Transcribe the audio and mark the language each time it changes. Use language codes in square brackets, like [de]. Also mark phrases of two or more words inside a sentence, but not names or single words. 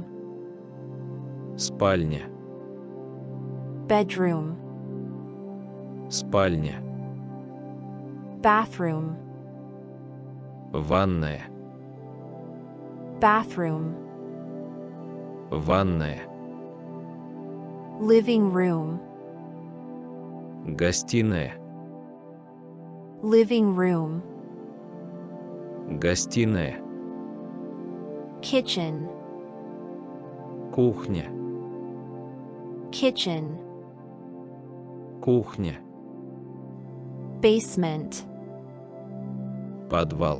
[ru] Спальня. [en] Bedroom. [ru] Спальня. [en] Bathroom. [ru] Ванная. [en] Bathroom. [ru] Ванная. [en] Living room. [ru] Гостиная. [en] Living room. [ru] Гостиная. [en] Kitchen. [ru] Кухня. [en] Kitchen. [ru] Кухня. [en] Basement. [ru] Подвал.